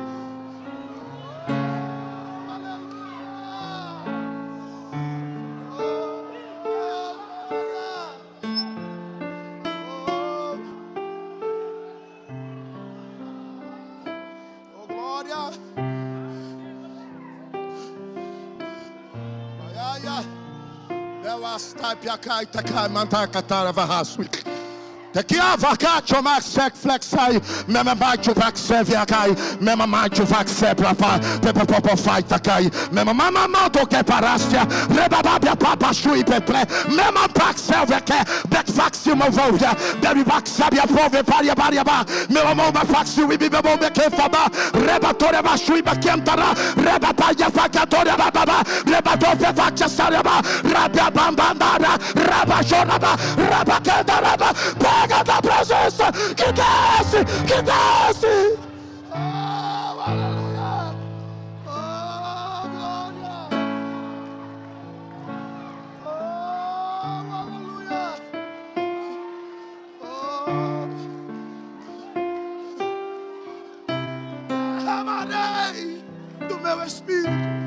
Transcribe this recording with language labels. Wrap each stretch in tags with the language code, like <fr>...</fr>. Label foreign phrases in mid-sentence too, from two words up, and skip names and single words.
<pt>Oh, glória. Daqui a vacacho max sec flexai, mema macho vaxe viacai, mema macho vaxe plapa, pepe popo fight cai, mema mama mato que parastia, rebababia papa shui peple, mema paxel veke, bet vaxi movoja, berry vaxabia prove paria ba, mema moma faxi we bibe bombe que faba, rebatore bashui bakentara, rebapaia vacatória bababa, rebator pe vaxa saraba, rabia bambandara, rabajoraba, rabacandaraba. Pega da presença que desce, que desce. Oh, aleluia. Oh, glória. Oh, aleluia. Oh, amarei do meu espírito.</pt>